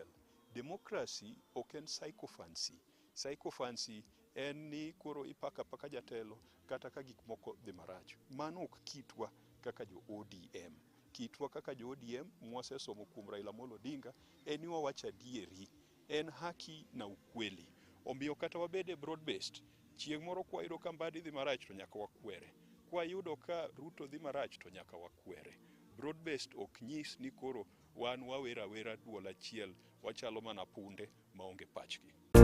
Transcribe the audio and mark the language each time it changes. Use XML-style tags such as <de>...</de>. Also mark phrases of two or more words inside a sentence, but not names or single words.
<luo>Democracy ok en sycophancy. Sycophancy en ni koro ipaka paka jatelo kata ka gik moko dhi marach. Mano ok kitwa kaka jo ODM. Kitwa kaka jo ODM mwasesomo kuom Raila Amolo Odinga en ni wawacho adieri, en</luo> <sw>haki na ukweli.</sw> <luo>Omiyo kata wabede broad-based, chieng' moro kwa yudo ka Mbadi dhi marach to nyaka wakwere. Kwa yudo ka Ruto dhi marach to nyaka wakwere. Broad-based ok nyis ni koro wan wawera duol achiel, wachalo mana punde maonge pachgi.</luo>